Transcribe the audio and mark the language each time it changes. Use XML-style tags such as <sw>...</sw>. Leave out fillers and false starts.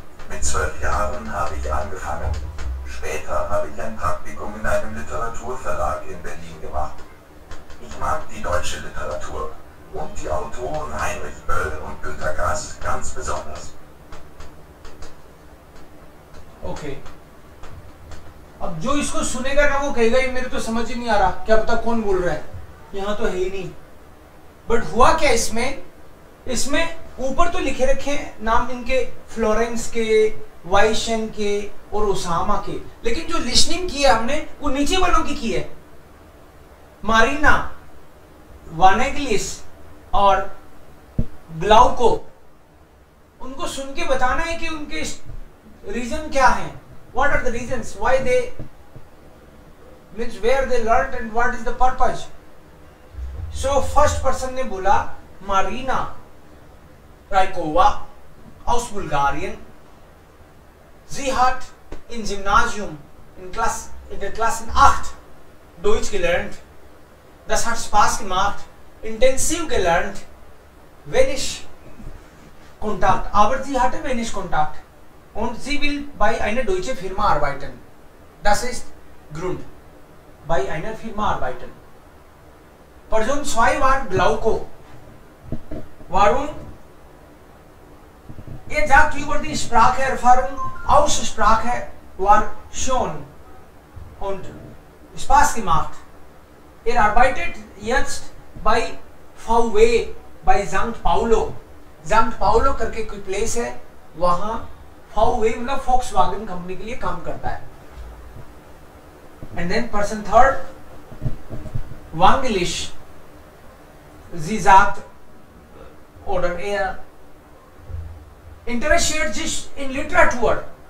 <de>Mit 12 Jahren habe ich angefangen. Später habe ich ein Praktikum in einem Literaturverlag in Berlin gemacht. Ich mag die deutsche Literatur und die Autoren Heinrich Böll und Günter Grass ganz besonders.</de> <en>Okay.</en> <hi>अब जो इसको सुनेगा ना वो कहेगा ये मेरे तो समझ ही नहीं आ रहा, क्या पता कौन बोल रहा है, यहाँ तो है ही नहीं। बट हुआ क्या इसमें ऊपर तो लिखे रखे हैं नाम इनके, फ्लोरेंस के, वाइशन के और ओसामा के, लेकिन जो लिस्निंग की है हमने वो नीचे वालों की है। मारीना, वानेगलिस और ग्लाउको, उनको सुन के बताना है कि उनके रीजन क्या है,</hi> <en>What are the reasons why they means where they learn and what is the purpose. So first person</en> <hi>ने बोला Marina राइकोवा</hi> <de>aus Bulgarien. Sie hat im Gymnasium in der Klasse 8 Deutsch gelernt. Das hat Spaß gemacht, intensiv gelernt, wenig Kontakt, aber sie hatte wenig Kontakt und sie will bei einer deutschen Firma arbeiten. Das ist Grund, bei einer Firma arbeiten. Person 2 war Glauco. Warum? Er sagt über die Spracherfahrung, Aussprache war schon und Spaß gemacht. Er arbeitet jetzt bei VW, bei St. Paulo. St.</de> <hi>Paulo करके कोई place है, वहां VW मतलब Volkswagen company के लिए काम करता है.</hi> <en>And then person third, Wangelish.</en> <de>Sie sagt oder er interessiert sich in Literatur.</de>